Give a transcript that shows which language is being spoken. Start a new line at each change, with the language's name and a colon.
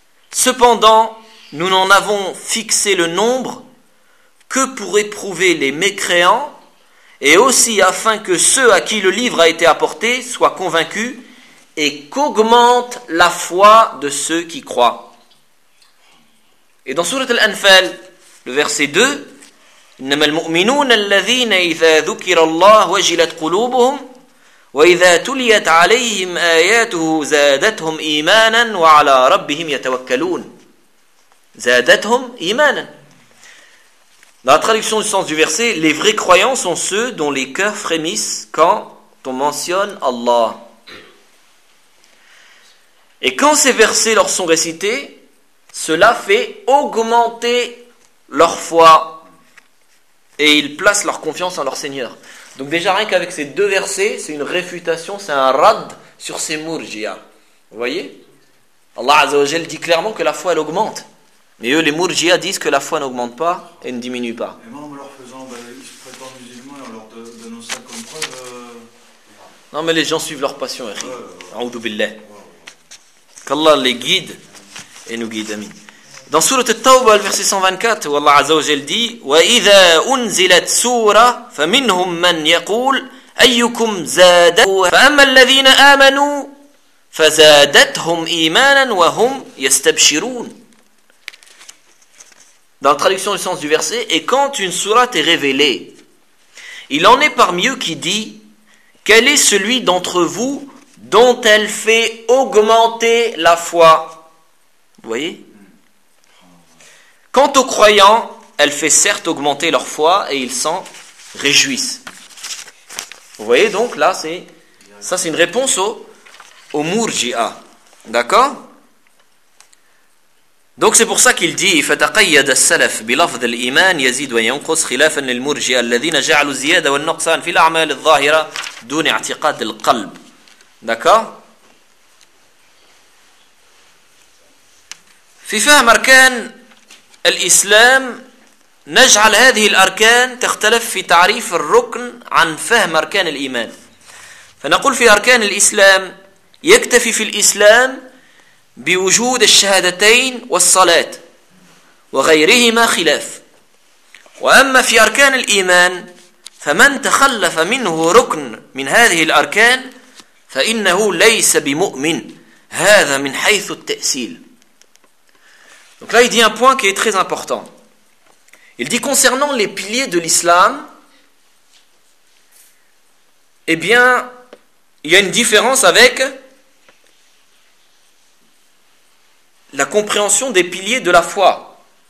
French: Cependant, nous n'en avons fixé le nombre que pour éprouver les mécréants et aussi afin que ceux à qui le livre a été apporté soient convaincus et qu'augmente la foi de ceux qui croient. Et dans Sourate Al-Anfal, le verset 2,
Arabic: إنما المؤمنون الذين إذا ذكر الله وجلت قلوبهم وإذا تليت عليهم آياته زادتهم إيمانا وعلى ربهم يتوكلون. زادتهم إيمانا.
French: Dans la traduction du sens du verset, les vrais croyants sont ceux dont les cœurs frémissent quand on mentionne Allah. Et quand ces versets leur sont récités, cela fait augmenter leur foi et ils placent leur confiance en leur Seigneur. Donc déjà rien qu'avec ces deux versets, c'est une réfutation, c'est un rad sur ces murjia. Vous voyez ? Allah Azza wa Jal dit clairement que la foi elle augmente. Mais eux, les Mourjia disent que la foi n'augmente pas et ne diminue pas. Et moi, en leur faisant, ils se prétendent musulmans et en leur donnant ça comme preuve. Non, mais les gens suivent leur passion, Eric.
Arabic: A'oudou billah.
French: Qu'Allah les guide et nous guide, amis. Dans Sourate At-Tawbah, le verset 124, où Allah Azza wa Jal dit
Arabic: وَإِذَا أُنْزِلَتْ سُورَةً فَمِنْهُمْ مَنْ يَقُولْ أَيُّكُمْ زَادَتْهُ فَأَمَّا الَّذِينَ آمَنُوا فَزَادَتْهُمْ إِيمَانًا وَهُمْ يَسْتَبْشِرُونَ.
French: Dans la traduction du sens du verset, et quand une sourate est révélée, il en est parmi eux qui dit quel est celui d'entre vous dont elle fait augmenter la foi. Vous voyez ? Quant aux croyants, elle fait certes augmenter leur foi et ils s'en réjouissent. Vous voyez donc là, c'est une réponse au murji'a. D'accord ? Donc c'est pour ça qu'il dit
Arabic: فتقيد السلف بلفظ الايمان يزيد وينقص خلافا للمرجئه الذين جعلوا الزياده والنقصان في الاعمال الظاهره دون اعتقاد القلب.
French: D'accord.
Arabic: في فهم اركان الاسلام نجعل هذه الاركان تختلف في تعريف الركن عن فهم اركان الايمان. فنقول في اركان الاسلام يكتفي في الاسلام بوجود الشهادتين والصلاة وغيرهما خلاف. وأما في أركان الإيمان فمن تخلف منه ركن من هذه الأركان فإنه ليس بمؤمن، هذا من حيث التأسيل.
French: Donc là il dit un point qui est très important. Il dit concernant les piliers de l'islam, eh bien il y a une différence avec la compréhension des piliers de la foi.